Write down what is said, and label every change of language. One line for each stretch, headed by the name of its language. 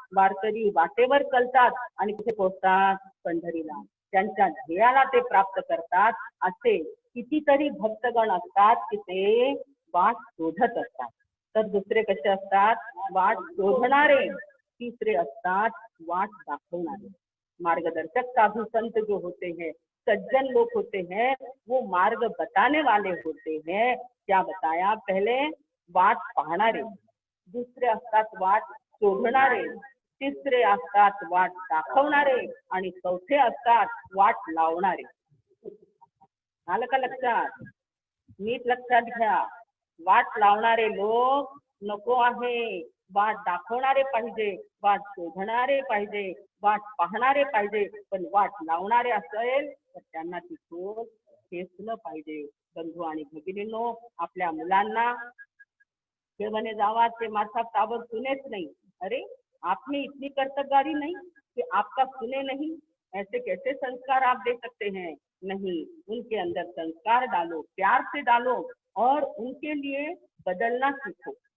Marathi: वारकरी वाटेवर चालतात आणि कुठे पोहोचतात, पंढरीला, त्यांच्या ध्येयाला ते प्राप्त करतात। असे कितीतरी भक्तगण असतात की ते वाट शोधत असतात। तर दुसरे कसे असतात, वाट शोधणारे। तीसरे असतात वाट दाखवणारे।
Hindi: मार्गदर्शक साधु संत जो होते हैं, सज्जन लोग होते हैं, वो मार्ग बताने वाले होते हैं। क्या बताया,
Marathi: पहले वाट पाहणारे, दुसरे असतात वाट शोधणारे, तिसरे असतात वाट दाखवणारे, आणि चौथे असतात वाट लावणारे। आलं का लक्षात, नीट लक्षात घ्या। वाट लावणारे लोक नको आहे, वाट दाखवणारे पाहिजे, वाट शोधणारे पाहिजे, वाट पाहणारे पाहिजे। पण वाट लावणारे असेल तर त्यांना तिथून खेचलं पाहिजे।
Hindi: बंधू आणि भगिनींनो, आपल्या मुलांना बने जावा के माथा ताबत सुनेच नहीं, अरे आप में इतनी कर्तव्यगारी नहीं कि आपका सुने नहीं, ऐसे कैसे संस्कार आप दे सकते हैं। नहीं, उनके अंदर संस्कार डालो, प्यार से डालो, और उनके लिए बदलना सीखो।